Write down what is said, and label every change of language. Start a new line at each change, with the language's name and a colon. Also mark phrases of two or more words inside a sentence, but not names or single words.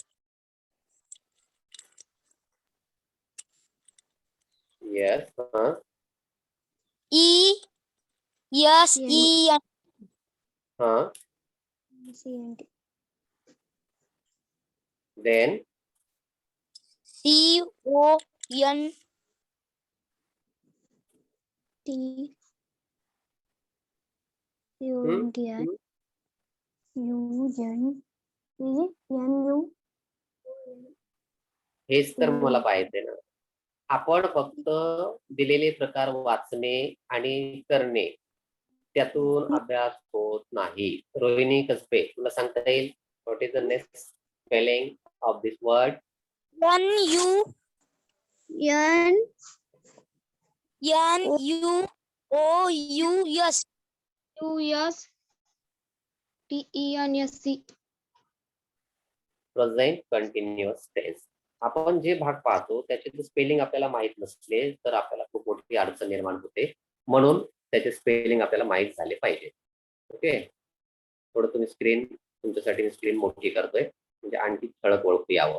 English: Yes. E. Yes. E. Then C. O. N. T. U. N. U. N. U.
Marathi: हेच तर मला पाहिजे ना. आपण फक्त दिलेले प्रकार वाचणे आणि करणे त्यातून अभ्यास होत नाही. रोहिणी कसबे तुला सांगता येईल
English: what is the next spelling of this word? N. U. N. N. U. O. U. S. U. S. T. E. N. S. C. present continuous tense.
Marathi: आपण जे भाग पाहतो त्याचे स्पेलिंग आपल्याला माहित नसले तर आपल्याला खूप मोठी अडचण निर्माण होते. म्हणून त्याचे स्पेलिंग आपल्याला माहित झाले पाहिजे. ओके, थोडं तुम्ही स्क्रीन तुमच्यासाठी स्क्रीन मोठी करतोय म्हणजे आणखी ठळक ओळखू यावं.